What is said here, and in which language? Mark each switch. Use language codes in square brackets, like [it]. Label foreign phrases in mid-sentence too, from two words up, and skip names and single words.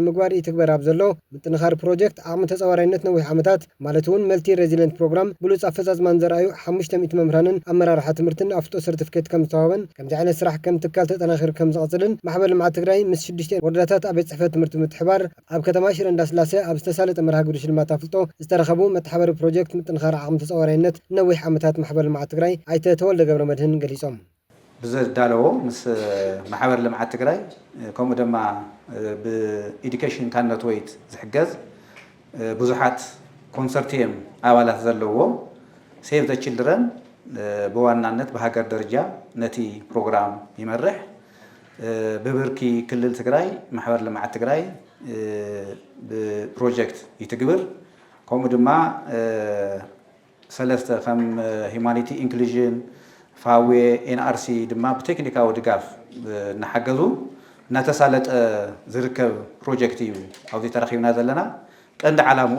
[ti] ምግባር ይትግበር ኣብ ዘሎ ምጥንኻር ፕሮጀክት ዓቕሚ ተጻዋራይነት ነዊሕ ዓመታት ማለት እውን [en] multi resilient program [ti] ብሉጽ ኣፈጻጽማን ዘርኣዩ 500 መምህራንን አመራርሓ ትምህርትን ኣፍጦ ሰርቲፊኬት ከም ዝተዋበን ከምዚ ዓይነት ስራሕ ከም ትካል ተጠናኺር ከም ዝቕጽልን ማሕበር ልምዓት ትግራይ ምስ 6 ወረዳታት ኣብ ጽሕፈት ትምህርቲ ምትሕባር ኣብ ከተማ ሽረ እንዳስላሰ ኣብ ዝተሳለጠ መርሃ ግብሪ ሽልማት አፍልጦ ዝተረኸቡ መተሓባሪ ፕሮጀክት ምጥንኻር ዓቕሚ ተጻዋራይነት ነዊሕ ዓመታት ማሕበር ልምዓት ትግራይ ኣይተ ተወልደ ገብረ መድህን ገሊጾም ብዘዳለዎ ምስ ማሕበር ልምዓት ትግራይ ከምኡ ድማ ብኤዱኬሽን ካነት ወይት ዝሕገዝ ብዙሓት ኮንሰርቲየም ኣባላት ዘለዎ ሴቭ ዘ ቺልድረን በዋናነት በሀገር ደረጃ ነቲ ፕሮግራም ይመርሕ በብርኪ ክልል ትግራይ ማሕበር ልምዓት ትግራይ ፕሮጀክት ይትግብር ከምኡ ድማ ሰለስተ ከም ሂዩማኒቲ ኢንክሉዥን ፋዌ ኤንአርሲ ድማ ብቴክኒካዊ ድጋፍ እናሓገዙ እናተሳለጠ ዝርከብ ፕሮጀክት እዩ ኣብዚ ተረኺብና ዘለና ቀንዲ ዓላምኡ